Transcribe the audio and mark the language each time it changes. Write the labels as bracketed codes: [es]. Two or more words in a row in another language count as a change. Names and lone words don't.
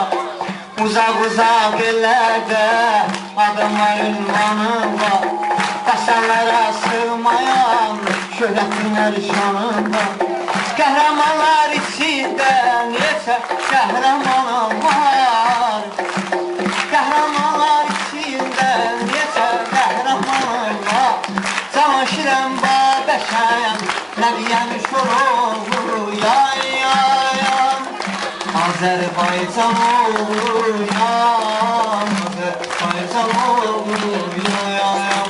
[tr] Uzak uzak yerlerde adım var, ünvanım var. Dastanlara sığmayan şöhretim var, şanım var. Kahramanlar içinde neçə kahramanım var. Kahramanlar içinde neçə kahramanım var. [az] Cavanşirəm babəşəyəm, nə deyəmiş olur, yayam. Azərbaycan olur, yayam. Azərbaycan olur, yayam.